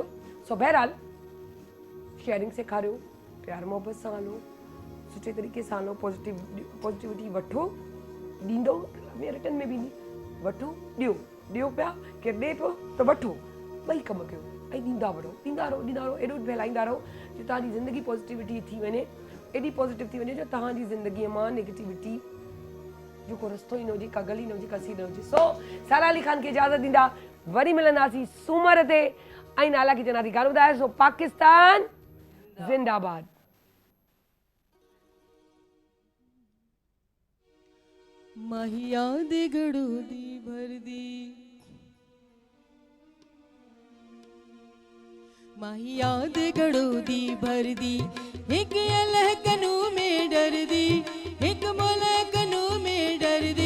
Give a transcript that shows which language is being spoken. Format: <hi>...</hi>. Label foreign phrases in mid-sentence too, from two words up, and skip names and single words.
<sd>सो बहरहाल शेयरिंग सेखारियो, प्यार मोहबत सां हलो, सुठे तरीक़े सां हलो, पॉजिटिविटी वठो, ॾींदो रिटर्न में बि वठो ॾियो पिया, केरु ॾिए पियो त वठो, ॿई कम कयो ऐं ॾींदा रहो एॾो फैलाईंदा रहो जो तव्हांजी ज़िंदगी पॉजिटिविटी थी वञे, एॾी पॉजिटिव थी वञे जो तव्हांजी ज़िंदगीअ मां नेगेटिविटी जो को रस्तो ई न हुजे, का गली न हुजे, का सीन न हुजे। सो सारा अली ख़ान खे इजाज़त ॾींदा, वरी मिलंदासीं सूमर ते ऐं नाला खे चवंदासीं ॻाल्हि ॿुधाए। सो पाकिस्तान ज़िंदाबाद।</sd> <pa>ਮਾਹੀ ਯਾਦ ਘੜੋ ਦੀ ਭਰ ਦੀ, ਮਾਹੀ ਯਾਦ ਘੜੋ ਦੀ ਭਰ ਦੀ, ਏਕ ਅੱਲਾਹ ਕਨੂੰ ਮੈਂ ਡਰ ਦੀ, ਏਕ ਮੌਲਾ ਕਨੂੰ ਮੈਂ ਡਰ ਦੀ।</pa>